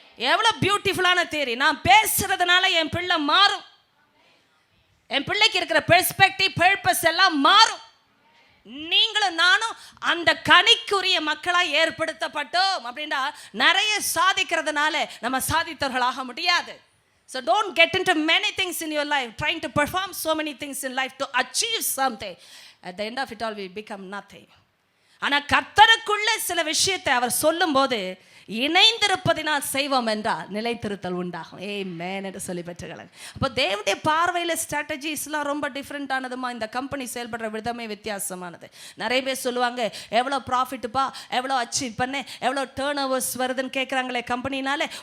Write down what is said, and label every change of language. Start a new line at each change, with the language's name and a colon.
Tamil: எவ்வளோ பியூட்டிஃபுல்லான தேரி. நான் பேசுறதுனால என் பிள்ளை மாறும். என் பிள்ளைக்கு இருக்கிற பெர்ஸ்பெக்டிவ், பர்பஸ் எல்லாம் மாறும். நீங்களும் நானும் அந்த கனிக்குரிய மக்களாக ஏற்படுத்தப்பட்டோம். அப்படின்னா நிறைய சாதிக்கிறதுனால நம்ம சாதித்தவர்களாக முடியாது.
English: So don't get into many things in your life, trying to perform so many things in life to achieve something. At the end of it all, we become nothing.
Tamil: ஆனால் கர்த்தருக்குள்ள சில விஷயத்தை அவர் சொல்லும் போது இணைந்திருப்பதினால் செய்வோம் என்றால் நிலைத்திருத்தல் உண்டாகும். ஆமென் என்று சொல்லி பெற்றுக்கலாம். அப்போ தேவனுடைய பார்வையில் ஸ்ட்ராட்டஜிஸ்லாம் ரொம்ப டிஃப்ரெண்ட்டானதுமா. இந்த கம்பெனி செயல்படுற விதமே வித்தியாசமானது. நிறைய பேர் சொல்லுவாங்க, எவ்வளோ ப்ராஃபிட்டுப்பா, எவ்வளோ அச்சீவ் பண்ண, எவ்வளோ டேர்ன் ஓவர்ஸ் வருதுன்னு கேட்குறாங்களே கம்பெனினால.